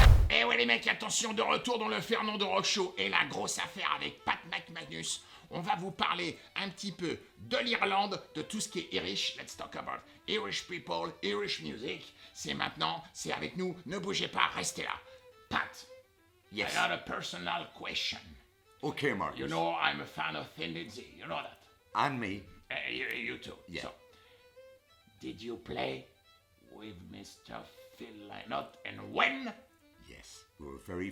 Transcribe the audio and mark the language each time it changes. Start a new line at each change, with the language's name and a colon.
French: Eh ouais les mecs, attention, de retour dans le Fernando Rock Show et la grosse affaire avec Pat Mac Manus. On va vous parler un petit peu de l'Irlande, de tout ce qui est Irish.
English: Let's talk about Irish people, Irish music.
French: C'est maintenant, c'est avec nous, ne bougez pas, restez là.
English: Pat, Yes. I got a personal question. Okay, Markus. You know I'm a fan of Lizzy, you know that? And me. You too. Yeah. So, did you play with Mr. Phil Lynott and when? Yes, we were very